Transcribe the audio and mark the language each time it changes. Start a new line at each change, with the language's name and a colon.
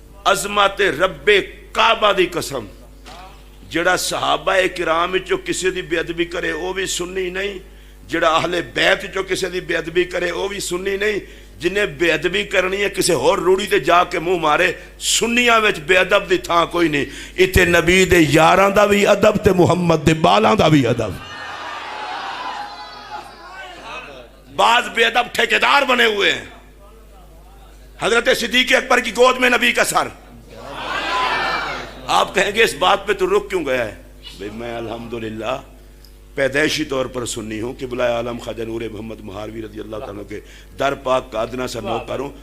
Punjabi: عظمت رب کعبہ دی قسم، جڑا صحابہ کرام چو کسی دی بے ادبی کرے وہ بھی سنی نہیں، جڑا اہل بیت چو کسی دی بے ادبی کرے وہ بھی سنی نہیں. جنہیں بے ادبی کرنی ہے کسی اور روڑی تے جا کے منہ مارے. سنیاں وچ بے ادب دی تھاں کوئی نہیں. ایتھے نبی دے یاراں دا بھی ادب تے محمد دے بالاں دا بھی ادب.
Urdu: بعض بے ادب ٹھیکیدار بنے ہوئے ہیں. حضرت صدیق اکبر کی گود میں نبی کا سر. آپ کہیں گے اس بات پہ تو رک کیوں گیا ہے؟ بھئی میں الحمدللہ پیدائشی طور پر سنی ہوں کہ بلائے عالم خواجہ نور محمد مہاروی رضی اللہ تعالیٰ کے در پاک کا ادنا سا نوکر ہوں.